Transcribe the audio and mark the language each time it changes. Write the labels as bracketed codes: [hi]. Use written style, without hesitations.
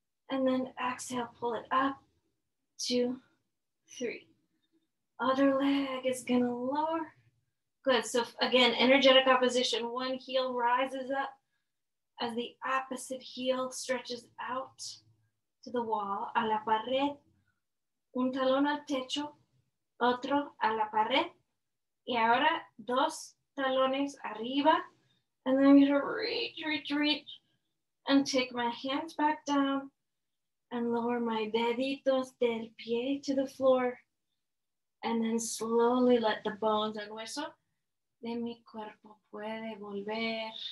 [en] And then exhale, pull it up, 2, 3. Other leg is gonna lower. Good, so again, energetic opposition. One heel rises up as the opposite heel stretches out to the wall, [es] a la pared. Un talón al techo, otro a la pared. Y ahora 2 talones arriba. [en] And then I'm gonna reach, and take my hands back down and lower my [es] deditos del pie [en] to the floor. And then slowly let the bones and [es] hueso de mi cuerpo puede volver.